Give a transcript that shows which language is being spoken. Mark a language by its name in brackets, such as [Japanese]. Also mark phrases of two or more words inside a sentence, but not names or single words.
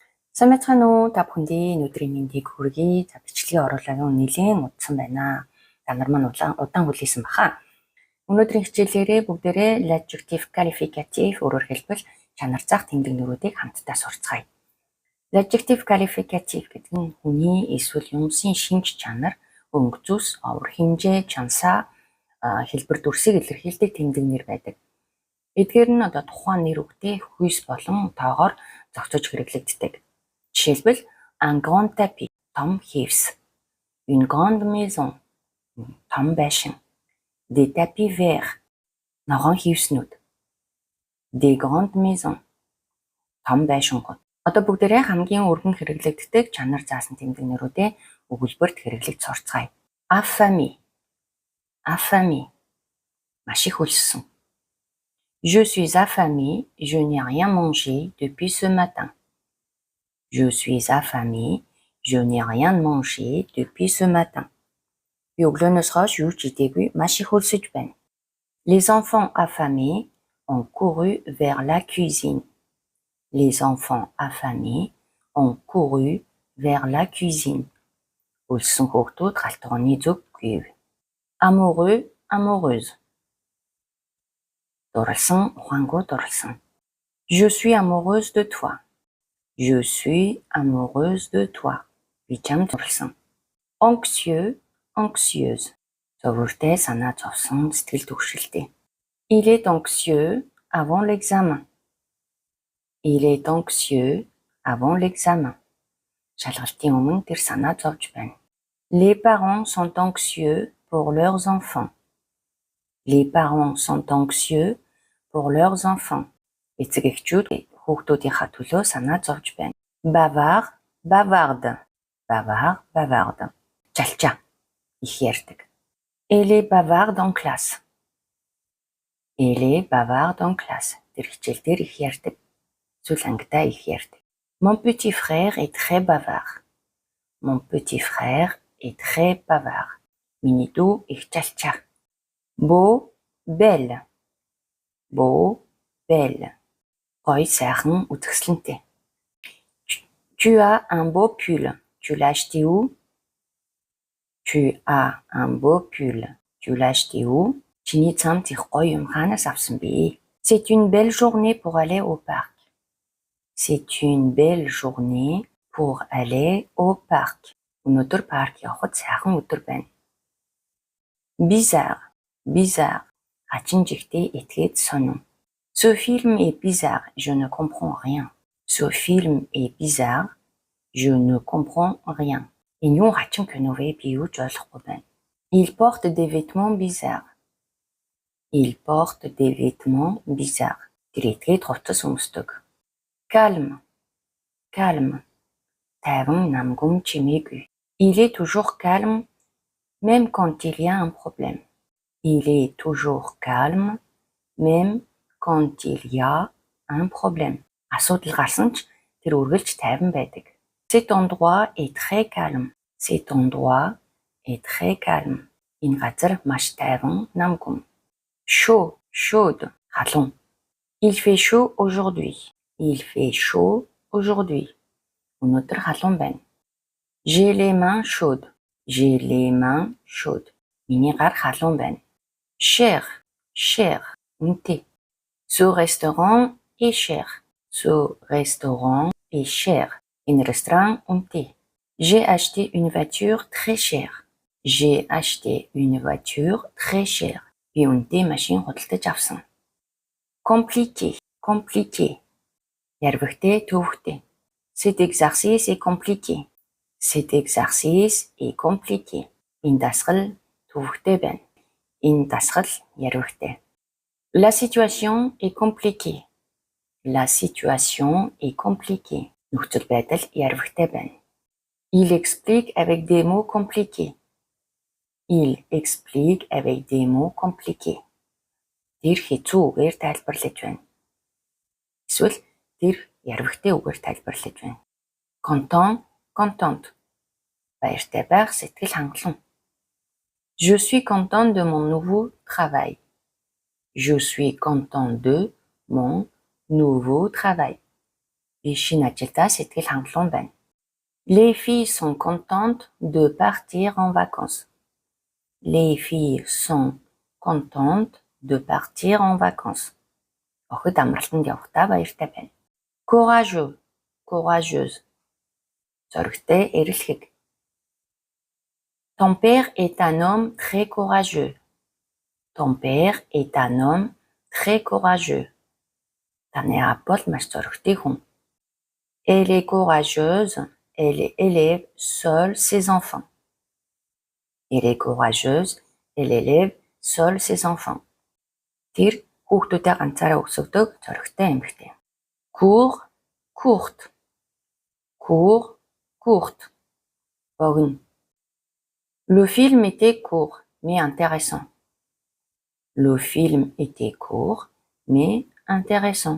[Mongolian] Сайн уу та бүхэндээ өнөөдрийн мэндийг хүргэе. За бичлэгийн оруулаагийн нэлээд удсан байна. Та нар маань удаан хүлээсэн баха. Өнөөдрийн хичээлээрээ бүгдээрээ [French] l'adjectif qualificatif [Mongolian] өөрөөр хэлбэл чанар зах тэмдэг нэрүүдийг хамтдаа сурцгаая. [French] L'adjectif qualificatif [Mongolian] гэдэг нь хүний эсвэл юмсын шинж чанар, өнгө зүс, овор хэмжээ, чансаа, хэлбэр дүрсийг илэрхийлдэг тэмдэг нэр байдаг. Эдгээр нь тухайн нэр үгтэй хүйс болон тоогоор зохицож хэрэглэгддэг. [French] Жишээлбэл un grand tapis, [Mongolian] том хивс, [French] une grande maison, [Mongolian] том байшин, [French] des tapis verts, [Mongolian] ногоон хивснүүд, [French] des grandes maisons, [Mongolian] том байшингууд. Одоо бүгдээрээ хамгийн өргөн хэрэглэгддэг чанар заасан тэмдэг нэрүүдээ өгүүлбэрт хэрэглэж сурцгаая. Affamé, маш их өлссөн. [French] Je suis affamé, je n'ai rien mangé depuis ce matin. Je suis affamé, je n'ai rien mangé depuis ce matin. [Mongolian] Би өглөөнөөс хойш юу ч идээгүй, маш их өлсөж байна. [French] Les enfants affamés ont couru vers la cuisine. Les enfants affamés ont couru vers la cuisine. [Mongolian] Өлссөн хүүхдүүд галтгооны зүг гүйв. [French] Amoureux, amoureuse. [Mongolian] Дурлсан, ухаангуу дурлсан. [French] Je suis amoureuse de toi. Je suis amoureuse de toi. [Mongolian] Би чамд дурлсан. [French] Anxieux, anxieuse. [Mongolian] Зовлонтой санаа зовсон, сэтгэл түгшилтэй. [French] Il est anxieux avant l'examen. Il est anxieux avant l'examen. [Mongolian] Шалгалтын өмнө тэр санаа зовж байна. [French] Les parents sont anxieux pour leurs enfants. Les parents sont anxieux pour leurs enfants. [Mongolian] Эцэг эхчүүд хүүхдүүдийнхаа төлөө санаа зовж байна. [French] Bavard, bavarde. Bavard, bavarde. [Mongolian] Чалчаа. Их ярьдаг. [French] Elle est bavarde en classe. Elle est bavarde en classe. [Mongolian] Тэр хичээл дээр их ярьдаг. Зүйл ангидаа их ярьдаг. [French] Mon petit frère est très bavard. Mon petit frère est très bavard. [Mongolian] Миний дүү их чалчаа. [French] Beau, belle. Beau, belle. [Mongolian] Гоё сайхан үзэсгэлэнтэй. [French] Tu as un beau pull. Tu l'as acheté où? Tu as un beau pull. Tu l'as acheté où? [Mongolian] Чиний цамц их гоё юм хаанаас авсан бэ? [French] C'est une belle journée pour aller au parc. C'est une belle journée pour aller au parc. [Mongolian] Өнөөдөр парк явахад сайхан өдөр байна. [French] Bizarre, bizarre. [Mongolian] Хачин жигтэй этгээд сонин. [French] Ce film est bizarre, je ne comprends rien. Ce film est bizarre, je ne comprends rien. [Mongolian] Энэ юу хачин кино вэ? Би юу ч ойлгохгүй байна. [French] Il porte des vêtements bizarres. Il porte des vêtements bizarres. [Mongolian] Тэр этгээд хувцас өмсдөг. [French] Calme, calme. [Mongolian] Тайван намгүм чимээгүй. [French] Il est toujours calme, même quand il y a un problème. Il est toujours calme, même quand il y a un problème. [Mongolian] Асуудал гарсан ч тэр үргэлж тайван байдаг. [French] Cet endroit est très calme. Cet endroit est très calme. [Mongolian] Энэ газар маш тайван, намгүм. [French] Chaud, chaude, халуун. Il fait chaud aujourd'hui. Il fait chaud aujourd'hui. [Mongolian] Өнөөдөр халуун байна. [French] J'ai les mains chaudes. J'ai les mains chaudes. [Mongolian] Миний гар халуун байна. [French] Cher, cher, үнэтэй. Ce restaurant est cher. Ce restaurant est cher. [Mongolian] Энэ ресторан үнэтэй. [French] J'ai acheté une voiture très chère. J'ai acheté une voiture très chère. [Mongolian] Би үнэтэй машин худалдаж авсан. [French] Compliqué, compliqué. [Mongolian] Ярвигтэй, төвөгтэй. [French] Cet exercice est compliqué. Cet exercice est compliqué. [Mongolian] Энэ дасгал төвөгтэй байна. Энэ дасгал ярвигтэй. [French] La situation est compliquée. La situation est compliquée. [Mongolian] Нөхцөл байдал ярвигтэй байна. [French] Il explique avec des mots compliqués. Il explique avec des mots compliqués. [Mongolian] Тэр хэцүү үгээр тайлбарлаж байна. Эсвэл тэр ярвигтэй үгээр тайлбарлаж байна. [French] Content, contente. [Mongolian] Баяртай байх, сэтгэл хангалуун. [French] Je suis content de mon nouveau travail. Je suis content de mon nouveau travail. [Mongolian] Би шинэ ажилдаа сэтгэл хангалуун байна. [French] Les filles sont contentes de partir en vacances. Les filles sont contentes de partir en vacances. [Mongolian] Охид амралтанд явахдаа баяртай байна. [French] Courageux, courageuse. [Mongolian] Зоригтой, эрэлхэг. [French] Ton père est un homme très courageux. Ton père est un homme très courageux. [Mongolian] Таны аав бол маш зоригтой хүн. [French] Elle est courageuse. Elle élève seule ses enfants. Elle est courageuse. Elle élève seule ses enfants. [Mongolian] Тэр хүүхдүүдээ ганцаараа өсгөдөг зоригтой эмэгтэй. [French] Court, courte. Court, courte. [Mongolian] Богино. [French] Le film était court, mais intéressant. Le film était court, mais intéressant.